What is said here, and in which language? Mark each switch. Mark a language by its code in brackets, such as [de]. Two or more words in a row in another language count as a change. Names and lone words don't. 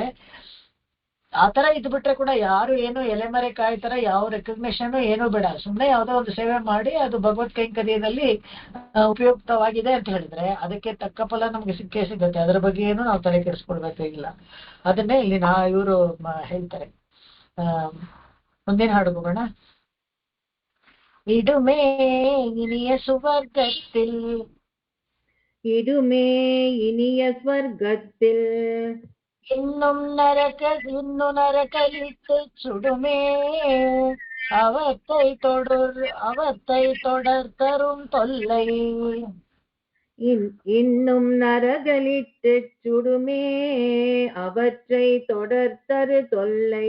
[kn] ಆ ತರ ಇದ್ ಬಿಟ್ರೆ ಕೂಡ ಯಾರು ಏನು ಎಲೆಮರೆ ಕಾಯಿ ತರ ಯಾವ ರೆಕಗ್ನೇಷನ್ ಏನು ಬೇಡ, ಸುಮ್ನೆ ಯಾವ್ದೋ ಒಂದು ಸೇವೆ ಮಾಡಿ ಅದು ಭಗವತ್ ಕೈಂಕರ್ಯದಲ್ಲಿ ಉಪಯುಕ್ತವಾಗಿದೆ ಅಂತ ಹೇಳಿದ್ರೆ ಅದಕ್ಕೆ ತಕ್ಕ ಫಲ ನಮ್ಗೆ ಸಿಕ್ಕೇ ಸಿಗುತ್ತೆ. ಅದ್ರ ಬಗ್ಗೆ ಏನು ನಾವು ತಲೆ ಕೆಡಿಸ್ಕೊಳ್ಬೇಕಾಗಿಲ್ಲ. ಅದನ್ನೇ ಇಲ್ಲಿ ಇವರು ಹೇಳ್ತಾರೆ. ಮುಂದಿನ ಹಾಡು ಹೋಗೋಣ. [ta] இடுமே இனிய சுவர்க்கத்தில் இடுமே இனிய ஸ்வர்க்கத்தில் இன்னும் நரகலிட்டு சுடுமே அவத்தை தொடர் தரும் தொல்லை. இன்னும் நரகலிட்டு சுடுமே அவற்றை தொடர் தரு தொல்லை.